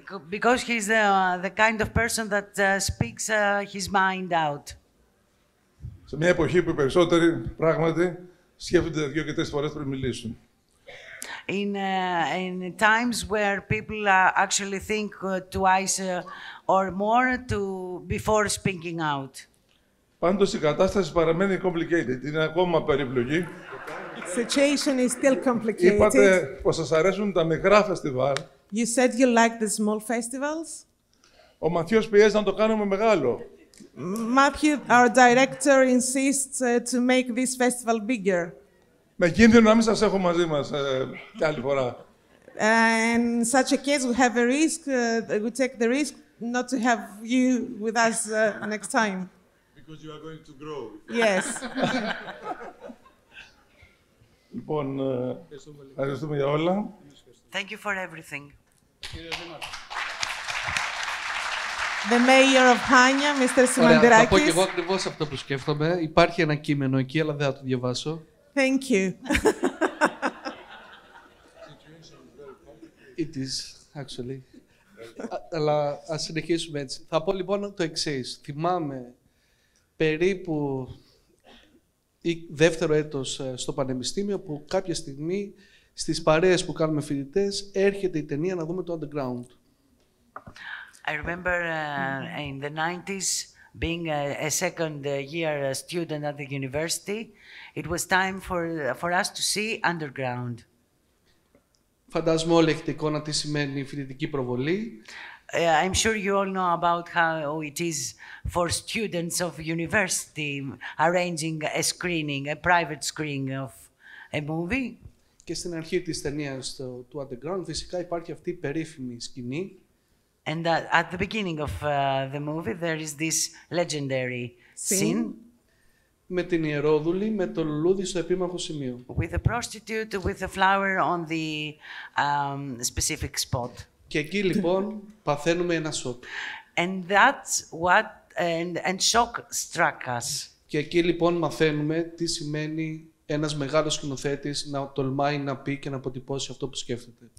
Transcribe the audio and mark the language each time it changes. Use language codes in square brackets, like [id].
[en] Because he's the kind of person that speaks his mind out. [el] Σε μια εποχή που οι περισσότεροι πράγματι σκέφτονται 2 και 3 φορές πριν μιλήσουν. [en] In times where people actually think twice or more before speaking out. [el] Πάντως η κατάσταση παραμένει complicated. Είναι ακόμα περίπλοκη. [en] The situation is still complicated. [el] Είπατε πως σας αρέσουν τα μικρά φεστιβάλ. [en] You said you like the small festivals. [el] Ο Ματθαίος πιέζει να το κάνουμε μεγάλο. [en] Matthew, our director, insists to make this festival bigger. [el] Με κίνδυνο να μην σας έχω μαζί μας κι άλλη φορά. [en] In such a case, we have a risk. We take the risk not to have you with us next time. Because you are going to grow. Yes. [el] Λοιπόν, ευχαριστούμε για όλα. [en] Thank you for everything. The Mayor of Hania, Mr. Simantirakis. [el] Θα πω και εγώ ακριβώς αυτό που σκέφτομαι. Υπάρχει ένα κείμενο εκεί, αλλά δεν θα το διαβάσω. [en] Thank you. It is, actually. [el] Αλλά ας συνεχίσουμε έτσι. Θα πω λοιπόν το εξής. Θυμάμαι περίπου δεύτερο έτος στο Πανεπιστήμιο που κάποια στιγμή στις παρέες που κάνουμε φοιτητές έρχεται η ταινία να δούμε το underground. [en] I remember in the 90s being a second year student at the university, it was time for us to see underground. [el] Φαντάζομαι όλοι έχετε εικόνα τι σημαίνει η φοιτητική προβολή. [en] I'm sure you all know about how it is for students of university arranging a screening, a private screening of a movie. [el] Και στην αρχή της ταινίας του underground φυσικά υπάρχει αυτή η περίφημη σκηνή. [en] And at the beginning of the movie there is this legendary scene. [el] Με την ιερόδουλη, με το λουλούδι στο επίμαχο σημείο. [en] With a prostitute with a flower on the specific spot. [el] Και εκεί λοιπόν παθαίνουμε ένα σοκ. [en] And that's what and shock struck us. [el] Και εκεί λοιπόν μαθαίνουμε τι σημαίνει ένας μεγάλος σκηνοθέτης να τολμάει να πει και να αποτυπώσει αυτό που σκέφτεται.